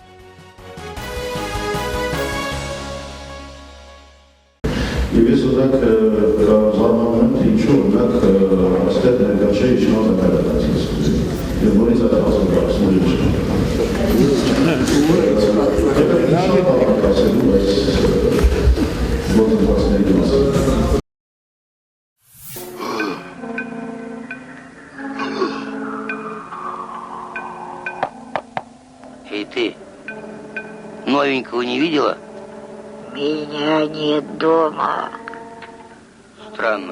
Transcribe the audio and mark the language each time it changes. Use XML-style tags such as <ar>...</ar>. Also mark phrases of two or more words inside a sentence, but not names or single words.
<hy>Եվ ես օրինակ զարմանում եմ, թե ինչու օրինակ այստեղ ներկա չէ Իշխան Զաքարյանը, եւ որից այդ հասուն դարձնում է։</hy> <ru>Эй, ты новенького не видела? Меня нет дома. Странно.</ru>